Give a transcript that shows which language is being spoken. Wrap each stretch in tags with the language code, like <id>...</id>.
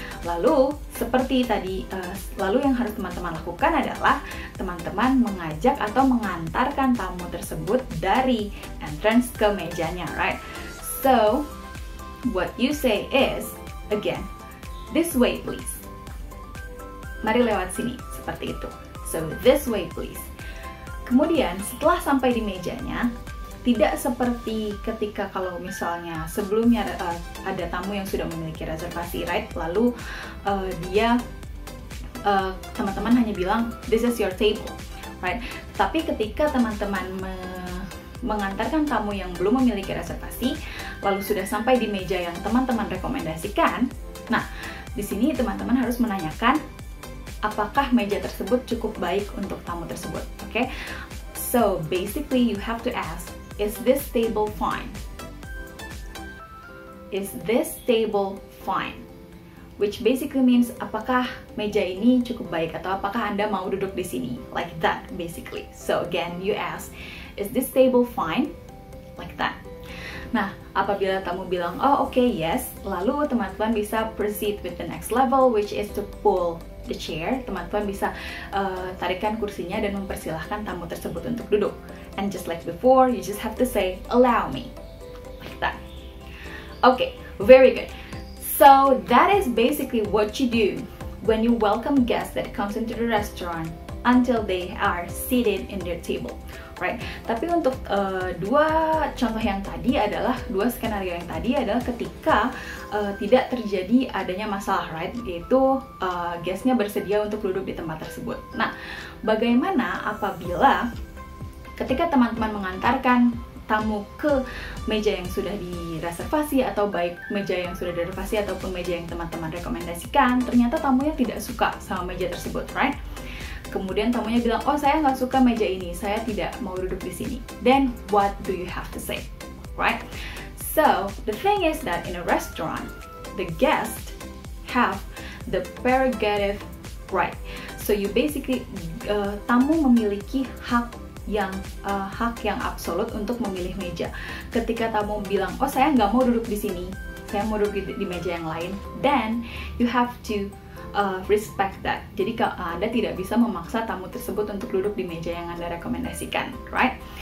<id>Lalu seperti tadi, lalu yang harus teman-teman lakukan adalah teman-teman mengajak atau mengantarkan tamu tersebut dari entrance ke mejanya,</id> <en>right? So what you say is, again, this way please.</en> <id>Mari lewat sini, seperti itu.</id> <en>So this way please.</en> <id>Kemudian setelah sampai di mejanya, tidak seperti ketika kalau misalnya sebelumnya ada tamu yang sudah memiliki reservasi,</id> <en>right?</en> <id>Lalu dia teman-teman hanya bilang</id> <en>this is your table, right?</en> <id>Tapi ketika teman-teman mengantarkan tamu yang belum memiliki reservasi, lalu sudah sampai di meja yang teman-teman rekomendasikan, nah di sini teman-teman harus menanyakan apakah meja tersebut cukup baik untuk tamu tersebut, oke?</id> <en>So basically you have to ask, is this table fine? Is this table fine? Which basically means</en> <id>apakah meja ini cukup baik atau apakah Anda mau duduk di sini?</id> <en>Like that basically. So again you ask, is this table fine? Like that.</en> <id>Nah, apabila tamu bilang, oh oke,</id> <en>yes,</en> <id>lalu teman-teman bisa</id> <en>proceed with the next level, which is to pull the chair.</en> <id>Teman-teman bisa tarikan kursinya dan mempersilahkan tamu tersebut untuk duduk.</id> <en>And just like before, you just have to say, allow me. Like that. Okay, very good. So that is basically what you do when you welcome guests that comes into the restaurant until they are seated in their table. Right.</en> <id>Tapi untuk dua contoh yang tadi adalah, dua skenario yang tadi adalah ketika tidak terjadi adanya masalah,</id> <en>right?</en> <id>Yaitu guestnya bersedia untuk duduk di tempat tersebut. Nah, bagaimana apabila ketika teman-teman mengantarkan tamu ke meja yang sudah direservasi, atau baik meja yang sudah direservasi ataupun meja yang teman-teman rekomendasikan, ternyata tamunya tidak suka sama meja tersebut,</id> <en>right?</en> <id>Kemudian tamunya bilang, oh saya nggak suka meja ini, saya tidak mau duduk di sini.</id> <en>Then what do you have to say, right? So the thing is that in a restaurant, the guests have the prerogative right. So you basically</en> <id>tamu memiliki hak yang absolut untuk memilih meja. Ketika tamu bilang, oh saya nggak mau duduk di sini, saya mau duduk di meja yang lain,</id> <en>then you have to respect that.</en> <id>Jadi Anda tidak bisa memaksa tamu tersebut untuk duduk di meja yang Anda rekomendasikan,</id> <en>right?</en>